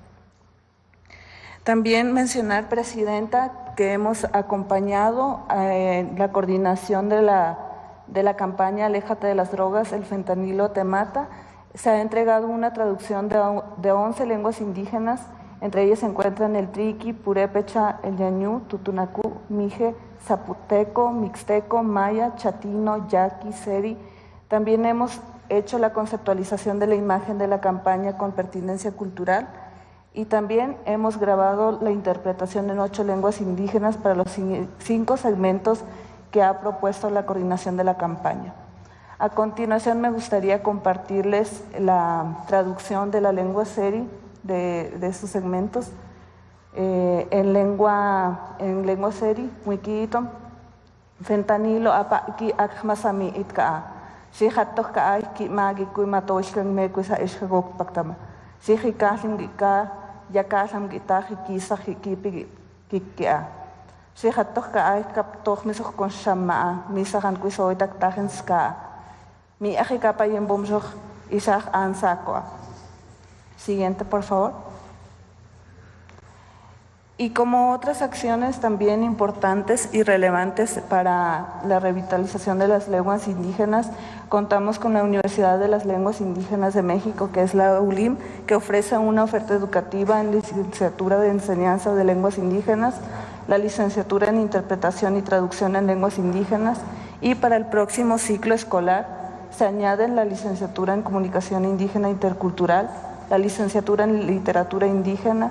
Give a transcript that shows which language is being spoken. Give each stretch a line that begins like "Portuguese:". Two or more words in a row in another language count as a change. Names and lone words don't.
Spanish: También mencionar, Presidenta, que hemos acompañado la coordinación de la campaña Aléjate de las drogas, el fentanilo te mata. Se ha entregado una traducción de 11 lenguas indígenas, entre ellas se encuentran el triqui, purépecha, el yañú, tutunacú, mije, zapoteco, mixteco, maya, chatino, yaqui, seri. También hemos hecho la conceptualización de la imagen de la campaña con pertinencia cultural. Y también hemos grabado la interpretación en 8 lenguas indígenas para los 5 segmentos que ha propuesto la coordinación de la campaña. A continuación me gustaría compartirles la traducción de la lengua seri de estos segmentos. En lengua seri,
Seri: wikiitom, fentanilo apa ki akmasami itka. Si hatok ka ay ki magi kuy matoshkan me kuy sa eshkagok paktama. Si hikasim ka yakasam gitaji kisa jikipi kikia. Si hatok ka ay kaptok misok kon shama misahan kuy soitak tajen ska. Mi aji kapa yembomsok isaj ansakwa.
Spanish: Siguiente, por favor. Y como otras acciones también importantes y relevantes para la revitalización de las lenguas indígenas, contamos con la Universidad de las Lenguas Indígenas de México, que es la ULIM, que ofrece una oferta educativa en licenciatura de enseñanza de lenguas indígenas, la licenciatura en interpretación y traducción en lenguas indígenas, y para el próximo ciclo escolar se añaden la licenciatura en comunicación indígena intercultural, la licenciatura en literatura indígena.